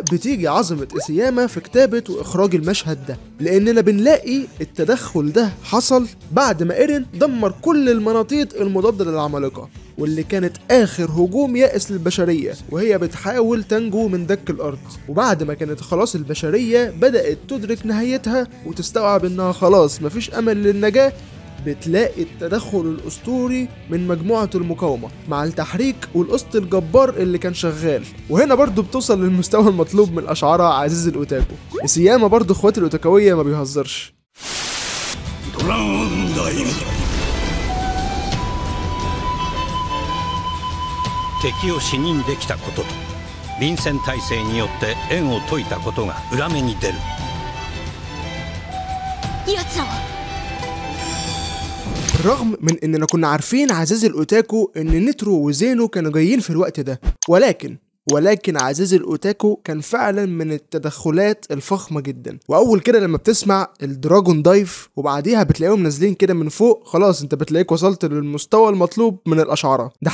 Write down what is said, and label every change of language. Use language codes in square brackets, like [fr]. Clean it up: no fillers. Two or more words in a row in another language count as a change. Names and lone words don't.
[ar] بتيجي عظمة إيساياما في كتابة واخراج المشهد ده، لاننا بنلاقي التدخل ده حصل بعد ما إيرين دمر كل المناطيد المضادة للعمالقة، واللي كانت اخر هجوم يائس للبشرية وهي بتحاول تنجو من دك الارض، وبعد ما كانت خلاص البشرية بدأت تدرك نهايتها وتستوعب انها خلاص مفيش امل للنجاة، بتلاقي التدخل الاسطوري من مجموعة المقاومة مع التحريك والقسط الجبار اللي كان شغال. وهنا برضو بتوصل للمستوى المطلوب من اشعارها عزيز الاوتاكو. إيساياما برضو اخواتي الاوتاكوية ما بيهزرش. [ja] 敵を死認できたことと臨戦態勢によって縁を解いたことが裏目に出る。奴らは [ar] بالرغم من اننا كنا عارفين عزيزي الاوتاكو ان نيترو وزينو كانوا جايين في الوقت ده، ولكن عزيزي الاوتاكو كان فعلا من التدخلات الفخمة جدا. واول كده لما بتسمع الدراجون دايف وبعديها بتلاقيهم نازلين كده من فوق، خلاص انت بتلاقيك وصلت للمستوى المطلوب من الاشعار ده.